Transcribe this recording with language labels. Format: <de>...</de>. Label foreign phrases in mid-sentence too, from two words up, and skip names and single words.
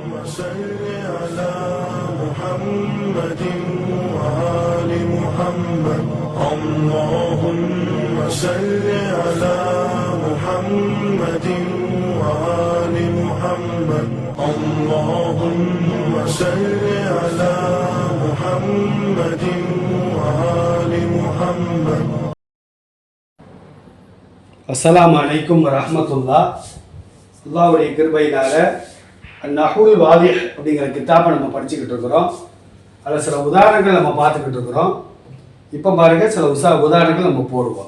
<ar>صل على محمد وآل محمد اللهم صل على محمد وآل محمد اللهم صل على محمد وآل محمد. السلام عليكم ورحمة الله.</ar> <ta>அல்லாஹ்வுடைய கிருபையினால நஹுல் வாதிஹ் அப்படிங்கிற கிதாபை நம்ம படிச்சுக்கிட்டு இருக்கிறோம். அதில் சில உதாரணங்கள் நம்ம பார்த்துக்கிட்டு இருக்கிறோம். இப்போ பாருங்க சில உதாரணங்கள் நம்ம போடுவோம்.</ta>